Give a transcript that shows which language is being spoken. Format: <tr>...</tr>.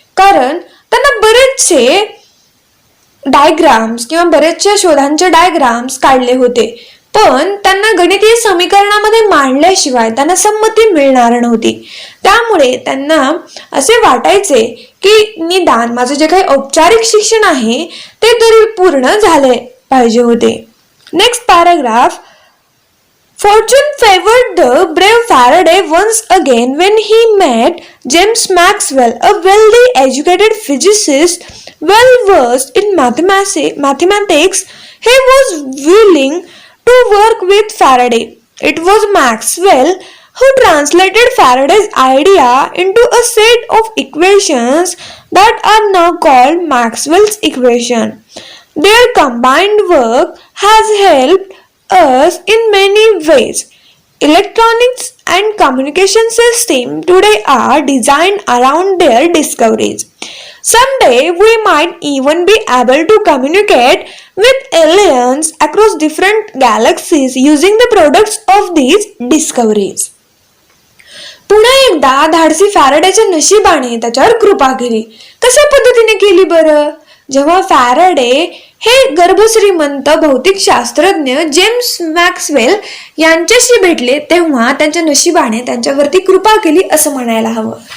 <mr>कारण त्यांना बरेचसे डायग्राम्स किंवा बरेचशा शोधांचे डायग्राम्स काढले होते, पण त्यांना गणितीय समीकरणामध्ये मांडल्याशिवाय त्यांना संमती मिळणार नव्हती. त्यामुळे त्यांना असे वाटायचे की निदान माझं जे काही औपचारिक शिक्षण आहे ते तरी पूर्ण झाले पाहिजे होते.</mr> <en>Next paragraph. Fortune favored the brave Faraday once again when he met James Maxwell, a wealthy, educated physicist well versed in mathematics. He was willing to work with Faraday. It was Maxwell who translated Faraday's idea into a set of equations that are now called Maxwell's equation. Their combined work has helped us in many ways. Electronics and communication systems today are designed around their discoveries. Someday we might even be able to communicate with aliens across different galaxies using the products of these discoveries.</en> <mr>पुन्हा एकदा धाडसी फॅरेडेच्या नशिबाने त्याच्यावर कृपा केली. कशा पद्धतीने केली बरं? जेव्हा फॅरेडे हे गर्भश्रीमंत भौतिक शास्त्रज्ञ जेम्स मॅक्सवेल यांच्याशी भेटले तेव्हा त्यांच्या नशिबाने त्यांच्यावरती कृपा केली असं म्हणायला हवं.</mr>